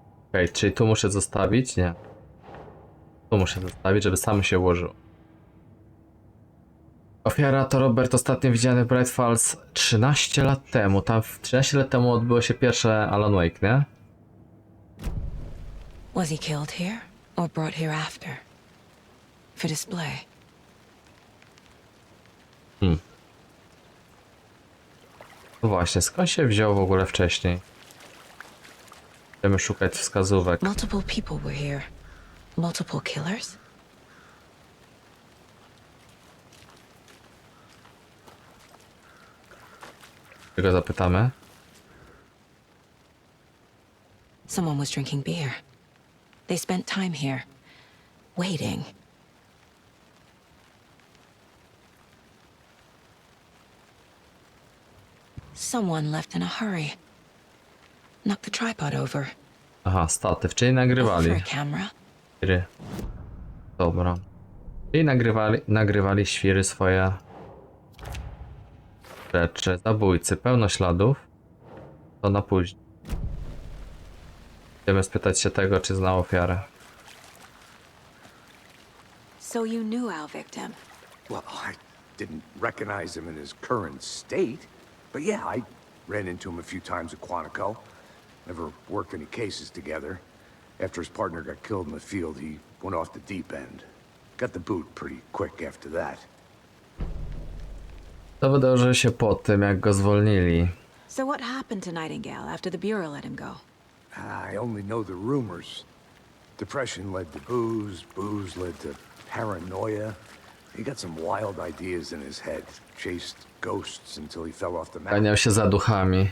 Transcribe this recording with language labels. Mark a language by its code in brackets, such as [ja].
[pl] Okej, czyli tu muszę zostawić? Nie. Tu muszę zostawić, żeby sam się ułożył. Ofiara to Robert, ostatnio widziany w Bright Falls 13 lat temu. Tam 13 lat temu odbyło się pierwsze Alan Wake, nie? [en] Was he killed here or brought here after? For display. [pl] No właśnie, skąd się wziął w ogóle wcześniej? Chcemy szukać wskazówek. [en] Multiple people were here. Multiple killers? [pl] Czego zapytamy? [en] Someone was drinking beer. They spent time here, waiting. Someone left in a hurry. Knocked the tripod over. [pl] Aha, statyw, czyli [en] For [pl] nagrywali. [en] a camera. [pl] Świry. Dobra. Czyli nagrywali świry swoje rzeczy. Zabójcy, pełno śladów. To na później. Chcemy spytać się tego, czy zna ofiarę. [en] So you knew our victim. Well, I didn't recognize him in his current state, but yeah, I ran into him a few times at Quantico. Never worked any cases together. After his partner got killed in the field, he went off the deep end. Got the boot pretty quick after that. [pl] To wydarzyło się po tym, jak go zwolnili. [en] So what happened to Nightingale after the Bureau let him go? I only know the rumors. Depression led to booze, booze led to paranoia. He got some wild ideas in his head. Chased ghosts until he fell off the mountain. [pl] Ganiał się za duchami.